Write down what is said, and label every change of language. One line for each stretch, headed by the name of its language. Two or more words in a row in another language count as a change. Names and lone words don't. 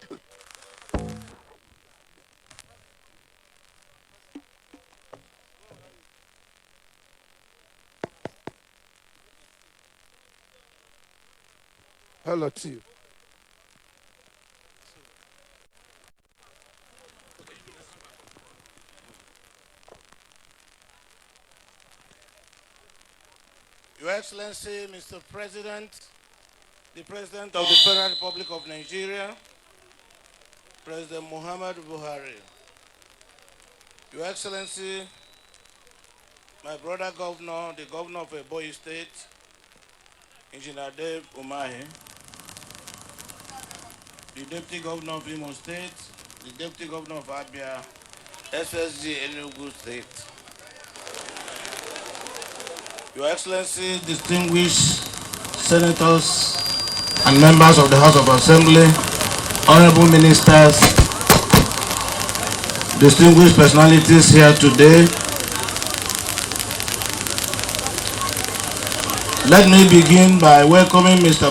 English: Hello to you. Your Excellency, Mr. President, the President of the Federal Republic of Nigeria, President Muhammadu Buhari. Your Excellency, my brother governor, the governor of Owerri State, Engineer Dave Umahi, the Deputy Governor of Imo State, the Deputy Governor of Abia, SSG Enugu State. Your Excellency, distinguished senators and members of the House of Assembly, honorable ministers, distinguished personalities here today, let me begin by welcoming Mr.